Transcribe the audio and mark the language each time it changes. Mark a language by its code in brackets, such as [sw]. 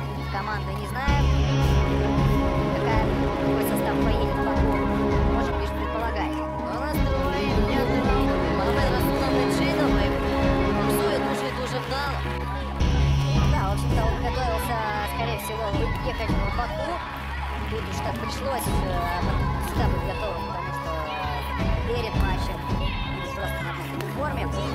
[ru] Команды не знаем, какой состав поедет в Баку. Можем лишь предполагать. [uk] У нас триває 5 раунд. Магомед Расулов Меджидов боксує дуже вдало. [ru] Да, в общем-то, он готовился, скорее всего, ехать в Баку. Тут уж так пришлось всегда быть готовым, потому что перед матчем просто на форме.